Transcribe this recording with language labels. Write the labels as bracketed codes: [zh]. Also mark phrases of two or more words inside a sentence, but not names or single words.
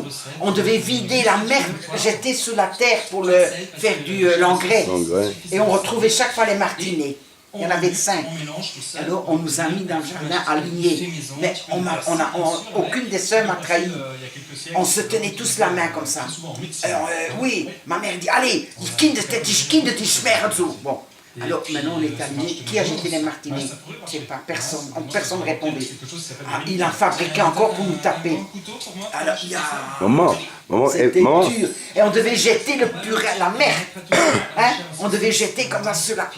[fr] On devait vider la merde, jeter sous la terre pour faire l'engrais. Et on retrouvait chaque fois les martinets. Il y en avait 5. Alors on nous a mis dans le jardin alignés. Mais aucune des sœurs m'a trahi. On se tenait tous la main comme ça. Alors oui, ma mère dit, allez, [de] die Kinder, die schmeren so. [fr] Bon. Alors maintenant on est alignés. Qui a jeté les martinets? Je ne sais pas, personne. Personne ne répondait. Il en fabriquait encore pour nous taper. Alors il y a... Maman, c'était dur. Et on devait jeter le purée à la mer. Hein? On devait jeter comme ça sur la...